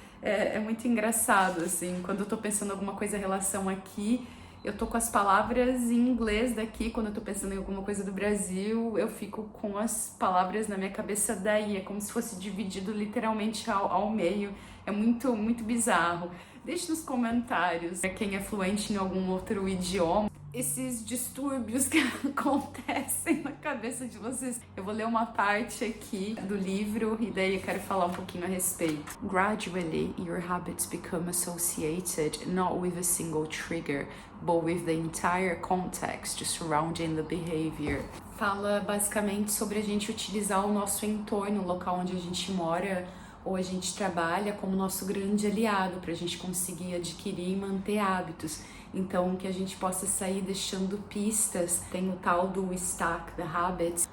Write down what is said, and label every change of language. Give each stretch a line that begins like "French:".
Portuguese: É muito engraçado, assim, quando eu tô pensando em alguma coisa em relação aqui, eu tô com as palavras em inglês daqui, quando eu tô pensando em alguma coisa do Brasil, eu fico com as palavras na minha cabeça daí, é como se fosse dividido literalmente ao meio, é muito, muito bizarro. Deixe nos comentários quem é fluente em algum outro idioma, esses distúrbios que acontecem na cabeça de vocês. Eu vou ler uma parte aqui do livro e daí eu quero falar um pouquinho a respeito.
English: Gradually, your habits become associated not with a single trigger, but with the entire context surrounding the behavior.
Portuguese: Fala basicamente sobre a gente utilizar o nosso entorno, o local onde a gente mora ou a gente trabalha, como nosso grande aliado para a gente conseguir adquirir e manter hábitos. Então, que a gente possa sair deixando pistas. Tem o tal do Stack the Habits.